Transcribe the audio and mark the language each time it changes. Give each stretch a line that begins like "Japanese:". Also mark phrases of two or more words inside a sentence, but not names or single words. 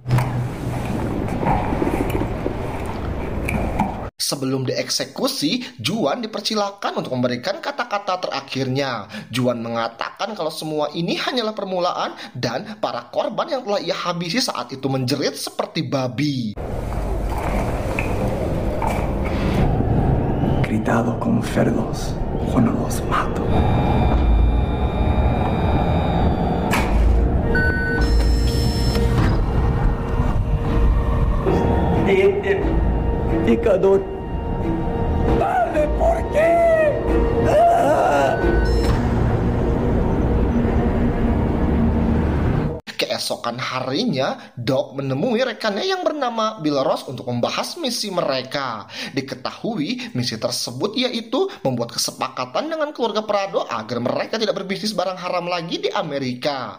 Indonesian: Sebelum dieksekusi, Juan dipersilakan untuk memberikan kata-kata terakhirnya. Juan mengatakan kalau semua ini hanyalah permulaan dan para korban yang telah ia habisi saat itu menjerit seperti babi.
Spanish: Gritado como cerdos, cuando los mato. Pecador. Padre, ¿por qué?
Indonesian: Keesokan harinya, Doc menemui rekannya yang bernama Bill Ross untuk membahas misi mereka. Diketahui misi tersebut yaitu membuat kesepakatan dengan keluarga Prado agar mereka tidak berbisnis barang haram lagi di Amerika.